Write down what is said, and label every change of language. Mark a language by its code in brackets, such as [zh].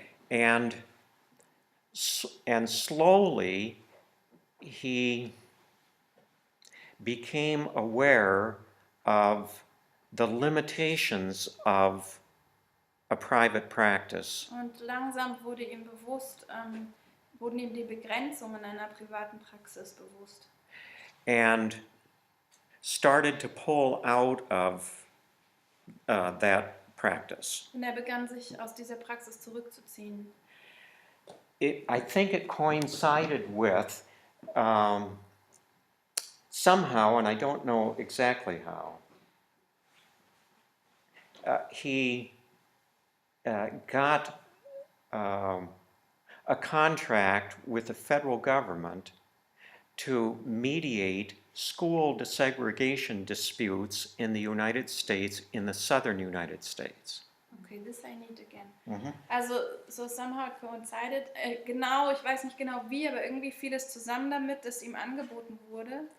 [en] And slowly he became aware of the limitations of a private practice. [de] Und langsam wurde ihm bewusst, wurden ihm die Begrenzungen einer privaten Praxis bewusst. [en] And started to pull out of that practice. [de] Und er begann sich aus dieser Praxis zurückzuziehen. [en] I think it coincided with somehow, and I don't know exactly how, he got a contract with the federal government to mediate school desegregation disputes in the United States, in the southern United States. Okay, this I need again. Also, so somehow it coincided. [de] Genau, ich weiß nicht genau wie, aber irgendwie fiel es zusammen damit, dass ihm angeboten wurde.